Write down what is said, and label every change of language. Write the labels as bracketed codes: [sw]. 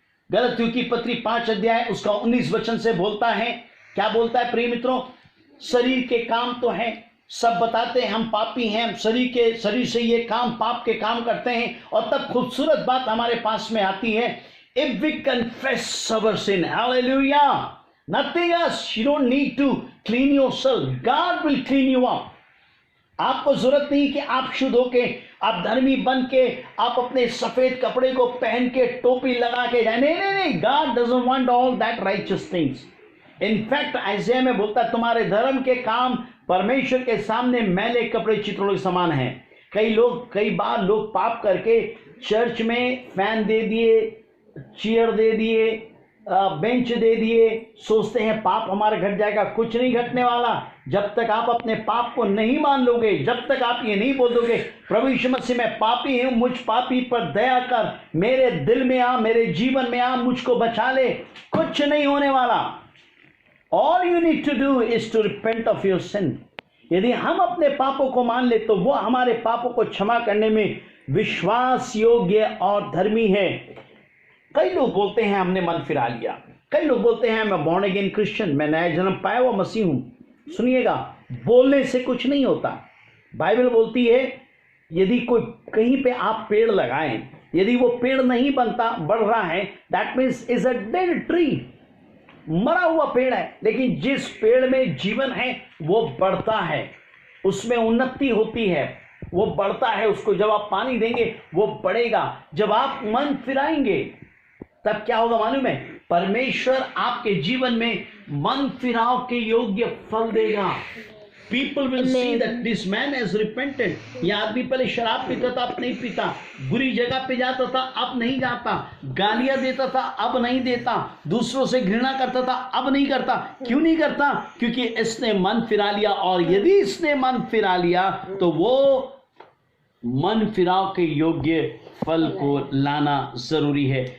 [hi] गलतियों की पत्री 5 अध्याय उसका 19 वचन से बोलता है। क्या बोलता है प्रिय मित्रों? शरीर के काम तो हैं, सब बताते हैं हम पापी हैं, हम शरीर से ये काम, पाप के काम करते हैं। और तब खूबसूरत बात हमारे पास में आती है, [en] If we confess our sin, hallelujah, nothing else, you don't need to clean yourself. God will clean you up. [hi] आपको जरूरत नहीं कि आप शुद्ध होके, आप धर्मी बन के, आप अपने सफेद कपड़े को पहन के, टोपी लगा के जाए. नहीं. [en] God doesn't want all that righteous things. In fact, [hi] आइज़ाया में बोलता है तुम्हारे धर्म के काम परमेश्वर के सामने मैले कपड़े चित्रों के समान हैं. कई बार लोग पाप करके चर्च में फैन दे दिए, चेयर दे दिए, बेंच दे दिए, सोचते हैं पाप हमारा घट जाएगा. कुछ नहीं घटने वाला. जब तक आप अपने पाप को नहीं मान लोगे, जब तक आप ये नहीं बोल दोगे प्रभु यीशु मसीह मैं पापी हूं, मुझ पापी पर दया कर, मेरे दिल में आ, मेरे जीवन में आ, मुझको बचा ले, कुछ नहीं होने वाला. [en] All you need to do is to repent of your sin. [hi] यदि हम अपने पापों को मान ले तो वो हमारे पापों को क्षमा करने में विश्वास योग्य और धर्मी है. कई लोग बोलते हैं हमने मन फिरा लिया. कई लोग बोलते हैं मैं बॉर्न अगेन क्रिश्चियन, मैं नया जन्म पाया हुआ मसीह हूं. सुनिएगा, बोलने से कुछ नहीं होता. बाइबल बोलती है यदि कोई कहीं पे आप पेड़ लगाएं, यदि वो पेड़ नहीं बनता, बढ़ रहा है, [en] that means is a dead tree, [hi] मरा हुआ पेड़ है. लेकिन जिस पेड़ में जीवन है वो बढ़ता है, उसमें उन्नति होती है, वो बढ़ता है. उसको जब आप पानी देंगे वो बढ़ेगा. जब आप मन फिराएंगे तब क्या होगा मालूम है? परमेश्वर आपके जीवन में मन फिराव के योग्य फल देगा. [en] People will see that this man has repented. [hi] ये आदमी पहले शराब पीता था, अब नहीं पीता. बुरी जगह पे जाता था, अब नहीं जाता. गालियां देता था, अब नहीं देता. दूसरों से घृणा करता था, अब नहीं करता. क्यों नहीं करता? क्योंकि इसने मन फिरा लिया. और यदि इसने मन फिरा लिया तो वो मन फिराव के योग्य फल को लाना जरूरी है.